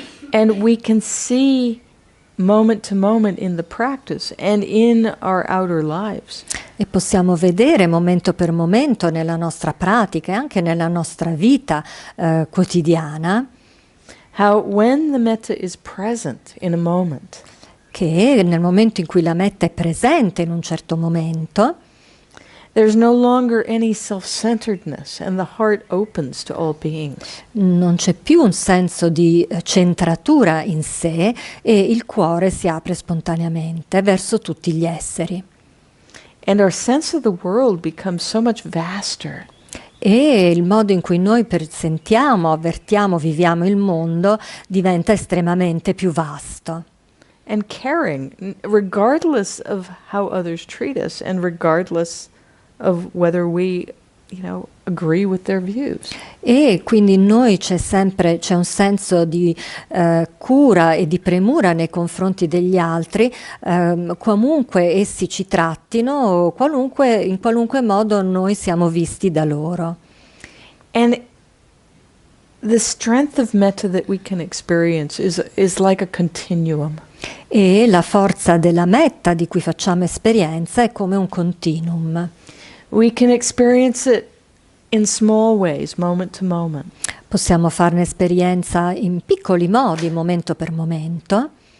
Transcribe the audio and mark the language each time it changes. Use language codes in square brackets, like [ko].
[en] And we can see moment to moment in the practice and in our outer lives. [it] E possiamo vedere momento per momento nella nostra pratica e anche nella nostra vita quotidiana [en] How when the metta is present in a moment, [it] che nel momento in cui la metta è presente in un certo momento, [en] there's no longer any self-centeredness and the heart opens to all beings. [it] non c'è più un senso di centratura in sé e il cuore si apre spontaneamente verso tutti gli esseri. [en] And our sense of the world becomes so much vaster. [it] E il modo in cui noi sentiamo, avvertiamo, viviamo il mondo diventa estremamente più vasto. [en] And caring, regardless of how others treat us and regardless of whether we, agree with their views. [it] E quindi in noi c'è un senso di cura e di premura nei confronti degli altri, comunque essi ci trattino, in qualunque modo noi siamo visti da loro. [en] And the strength of metta that we can experience is like a continuum. [it] E la forza della metta di cui facciamo esperienza è come un continuum. [en] We can experience it in small ways, moment to moment. [it] Possiamo farne esperienza in piccoli modi, momento per momento.